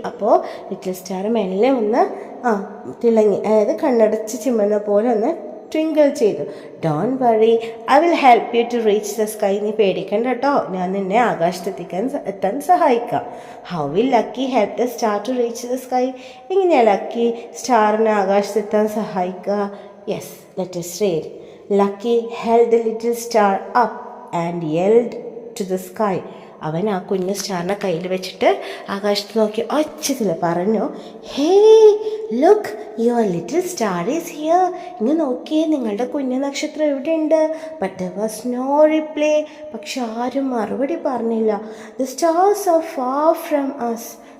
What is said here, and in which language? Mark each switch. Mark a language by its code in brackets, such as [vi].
[ml] അപ്പോൾ little star മെല്ലെ ഒന്ന് തിളങ്ങി, അതായത് കണ്ണടച്ച് ചിമ്മുന്ന പോലെ ഒന്ന് ട്വിങ്കിൾ ചെയ്തു. [en] Don't worry, I will help you to reach the sky. [ml] നീ പേടിക്കണ്ട കേട്ടോ, ഞാൻ നിന്നെ എത്താൻ സഹായിക്കാം. [en] How will Lucky help the star to reach the sky? [ml] എങ്ങനെയാണ് ലക്കി സ്റ്റാറിനെ ആകാശത്തെത്താൻ സഹായിക്കുക? [en] Yes, let us read. Lucky held the little star up and yelled to the sky. [ml] അവൻ ആ കുഞ്ഞു സ്റ്റാറിനെ കയ്യിൽ വെച്ചിട്ട് ആകാശത്ത് നോക്കി ഒച്ചത്തിൽ പറഞ്ഞു, [en] Hey look, your little star is here. [ml] ഇങ്ങ് നോക്കിയേ, നിങ്ങളുടെ കുഞ്ഞു നക്ഷത്രം എവിടെയുണ്ട്? [en] But there was no reply. [ml] പക്ഷെ ആരും മറുപടി പറഞ്ഞില്ല. [en] The stars are far from us.